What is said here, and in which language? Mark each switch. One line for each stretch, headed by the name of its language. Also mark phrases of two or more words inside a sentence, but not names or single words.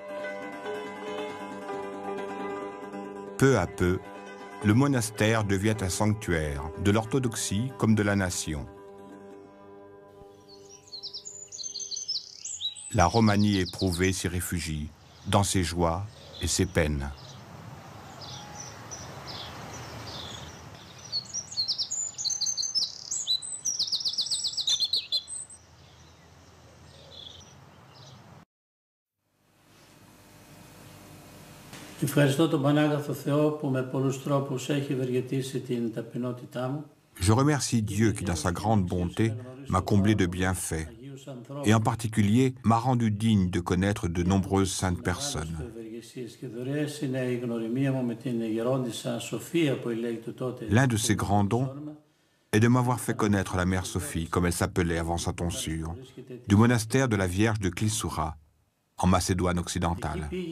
French: Peu à peu, le monastère devient un sanctuaire de l'orthodoxie comme de la nation. La Romanie éprouvée s'y réfugie, dans ses joies et ses peines.
Greek: Ευχαριστώ τον Πανάγαθο Θεό που με πολλούς τρόπους έχει ευεργετήσει την ταπεινότητά μου.
French: Je remercie Dieu qui, dans sa grande bonté, m'a comblé de bienfaits, et en particulier m'a rendu digne de connaître de nombreuses saintes personnes. L'un de ses grands dons est de m'avoir fait connaître la mère Sophie, comme elle s'appelait avant sa tonsure, du monastère de la Vierge de Clissura, en Macédoine occidentale.